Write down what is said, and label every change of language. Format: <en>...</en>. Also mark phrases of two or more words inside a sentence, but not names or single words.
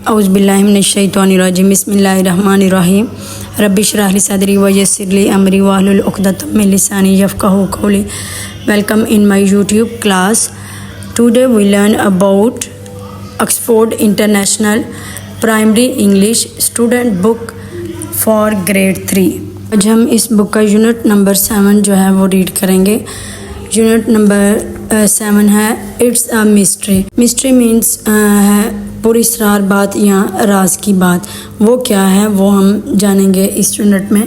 <ar>أعوذ بالله من الشيطان الرجيم بسم الله الرحمن الرحيم رب اشرح لي صدري ويسر لي أمري واحلل عقدة من لساني يفقهوا قولي.</ar> <en>Welcome in my YouTube class. Today we learn about Oxford International Primary English Student Book for Grade 3।</en> <hi>आज हम इस बुक का</hi> <en>unit number</en> <hi>7 जो है वो रीड करेंगे।</hi> <en>unit number 7 है it's a mystery। mystery means</en> <hi>है पुरस्रार बात या राज की बात। वो क्या है वो हम जानेंगे इस यूनिट में।</hi>